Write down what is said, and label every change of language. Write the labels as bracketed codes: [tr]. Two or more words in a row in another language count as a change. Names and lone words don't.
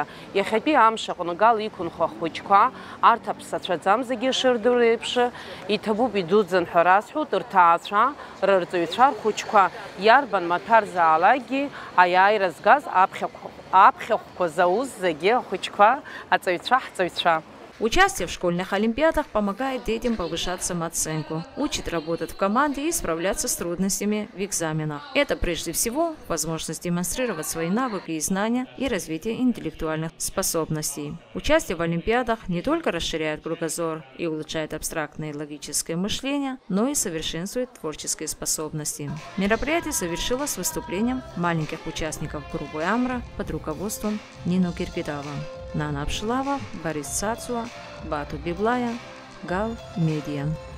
[ab] Иахьатәи амш аҟны гал иқәынхо ҳхәыҷқәа, арҭ аԥсацәаӡам зегьы ишырдыруа еиԥш, иҭабуп идуӡӡан ҳәа расҳәоит рҭаацәа, рырҵаҩцәа, рхәыҷқәа иарбан маҭәарзаалакгьы аиааира згаз аԥхьахәқәа зауз зегьы ахәыҷқәа, аҵаҩцәа, ҳҵаҩцәа. [ru] Участие в школьных олимпиадах помогает детям повышать самооценку, учит работать в команде и справляться с трудностями в экзаменах. Это прежде всего возможность демонстрировать свои навыки и знания и развитие интеллектуальных способностей. Участие в олимпиадах не только расширяет кругозор и улучшает абстрактное и логическое мышление, но и совершенствует творческие способности. Мероприятие завершилось выступлением маленьких участников группы Амра под руководством Нину Кирпидава. Нана Апшилава, Борис Цацуа, Бату Библая, Гал Медиа.